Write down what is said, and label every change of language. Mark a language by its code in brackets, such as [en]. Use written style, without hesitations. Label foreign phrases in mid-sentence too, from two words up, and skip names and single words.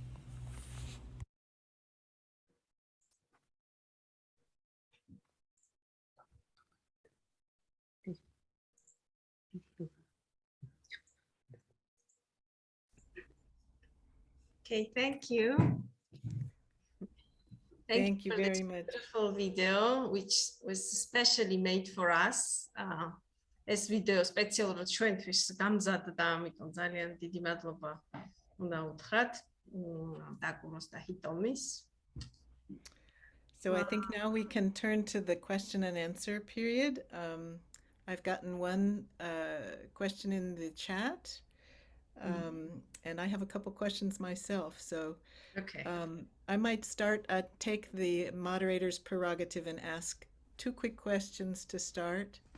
[en] Okay, thank you. Thank you for this very much. beautiful video, which was specially made for us. [ka] ეს ვიდეო სპეციალურად ჩვენთვის გამზადდა, ამიტომ ძალიან დიდი მადლობა უნდა უთხრათ დაკუროს და ჰიტომის. [en] So I think now we can turn to the question and answer period. I've gotten one question in the chat, and I have a couple questions myself. So Okay. I might take the moderator's prerogative and ask two quick questions to start.